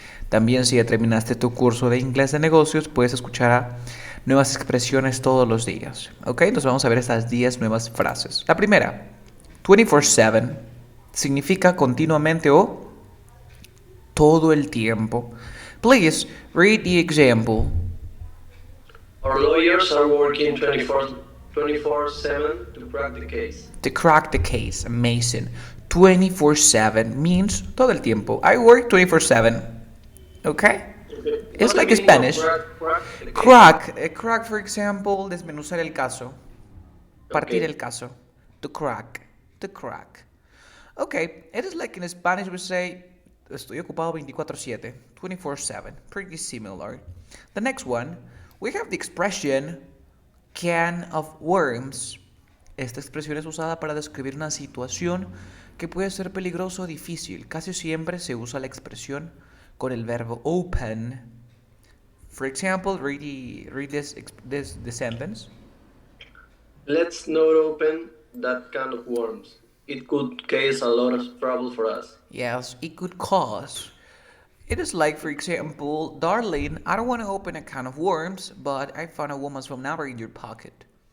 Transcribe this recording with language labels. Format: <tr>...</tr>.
<es>También si ya terminaste tu curso de inglés de negocios, puedes escuchar nuevas expresiones todos los días. Ok, entonces vamos a ver estas 10 nuevas frases. La primera, 24/7, significa continuamente o todo el tiempo.</es> <en>Please read the example. Our lawyers are working 24/7 to crack the case. To crack the case, amazing. 24/7 means</en> <es>todo el tiempo.</es> <en>I work 24/7. Okay? Okay. It's What's the like meaning of Spanish. crack the case? Crack, for example,</en> <es>desmenuzar el caso. Partir el</es> <en>Okay. caso. To crack. To crack. Okay, it is like in Spanish we say,</en> <es>estoy ocupado</es> <en>24/7. 24/7. Pretty similar. The next one, we have the expression can of worms.</en> <es>Esta expresión es usada para describir una situación que puede ser peligroso o difícil. Casi siempre se usa la expresión con el verbo open.</es> <en>For example, read this sentence. Let's not open that can of worms. It could cause a lot of trouble for us. Yes, it could cause. It is like, for example, darling, I don't want to open a can of worms, but I found a woman's phone number in your pocket.</en>